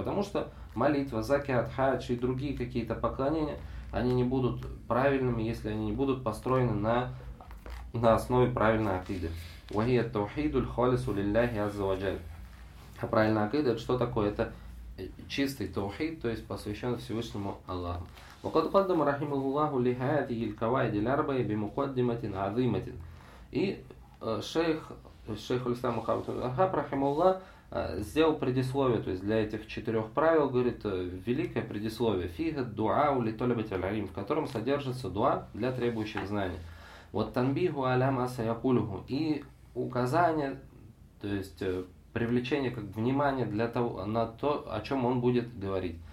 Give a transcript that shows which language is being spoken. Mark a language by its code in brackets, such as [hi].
[ru] Потому что молитва, закят, хадж и другие какие-то поклонения, они не будут правильными, если они не будут построены на основе правильной акиды. [ar] Вахия таухидуль холису лилляхи аззаваджаль. [ru] А правильная акида, что такое? Это чистый таухид, то есть посвящен Всевышнему Аллаху. [ar] وقد قدم رحمه الله لهذه القواعد الأربعة بمقدمة عظيمة. [ru] И шейх Ислам Мухаммад Вахаб рахималлах сделал предисловие, то есть для этих четырех правил, говорит, великое предисловие, [ar] фиха дуа у литолибати аль-алим, [ru] в котором содержится дуа для требующих знаний. Вот [ar] танбиху аля ма саякулюху, [ru] и указание, то есть привлечение как внимания для того, на то, о чем он будет говорить.